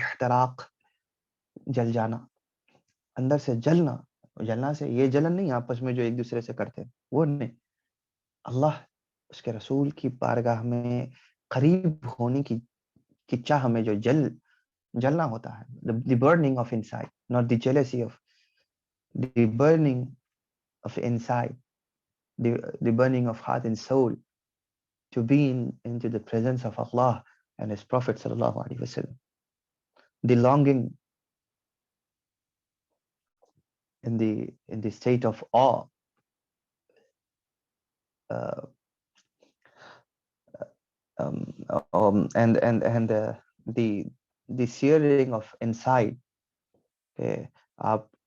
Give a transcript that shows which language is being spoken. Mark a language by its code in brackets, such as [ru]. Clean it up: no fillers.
[ur] احتراق، جل جانا، اندر سے جلنا سے یہ جلن نہیں آپس میں جو ایک دوسرے سے کرتے ہیں، وہ نہیں. اللہ اس کے رسول کی بارگاہ میں قریب ہونے کی چاہ میں جو جلنا ہوتا ہے. [en] the burning of inside, not the jealousy of the burning of inside, the burning of heart and soul to be into the presence of Allah and His Prophet sallallahu alaihi wasallam. The longing in the state of awe, and the searing of inside [ur] کہ آپ